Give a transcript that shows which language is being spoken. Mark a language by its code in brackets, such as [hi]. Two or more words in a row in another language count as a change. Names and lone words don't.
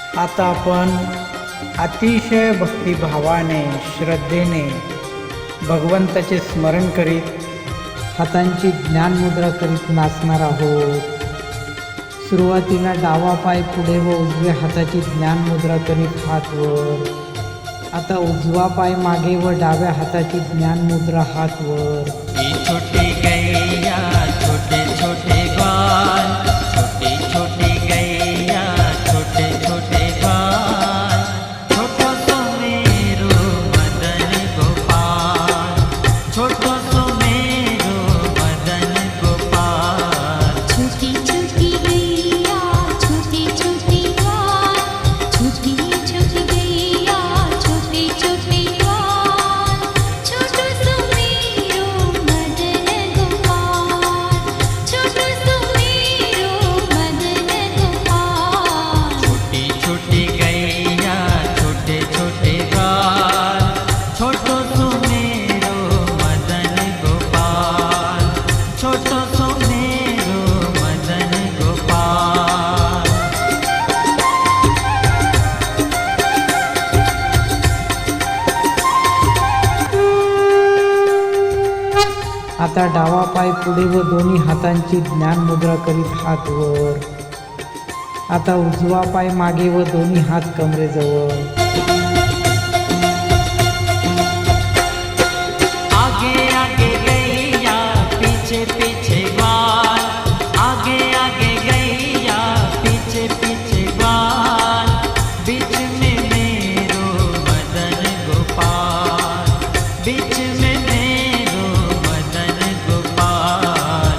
[mr] आता आपण अतिशय भक्तिभावाने श्रद्धेने भगवंताचे स्मरण करीत हातांची ज्ञानमुद्रा करीत नाचणार आहोत। सुरुवातीला डावा पाय पुढे व उजव्या हाताची ज्ञानमुद्रा करीत हात वर। आता उजवा पाय मागे व डाव्या हाताची ज्ञानमुद्रा हात वर। [bra] छोटी गैया छोटे छोटे बाल, छोटी छोटी गैया छोटे छोटे बाल, छोटो सो मेरो मदन गोपाल, छोटो सो मेरो मदन गोपाल। छोटी छोटी गैया छोटी छोटी बाल, छोटी छोटी गैया छोटे छोटे बाल, छोटो सो मेरो मदन गोपाल, छोटो सो मेरो मदन गोपाल। छोटी छोटी गैया छोटे छोटे बाल, छोटो सो मेरो मदन गोपाल, छोटो सो मेरो मदन गोपाल। [mr] आता डावा पाय पुढे व दोन्ही हातांची ज्ञानमुद्रा करीत हात वर। आता उजवा पाय मागे व दोन्ही हात कमरेजवळ। [bra] आगे आगे गैया पीछे पीछे बाल, आगे आगे गैया पीछे पीछे बाल, बीच में मेरो मदन गोपाल, बीच में मेरो मदन गोपाल।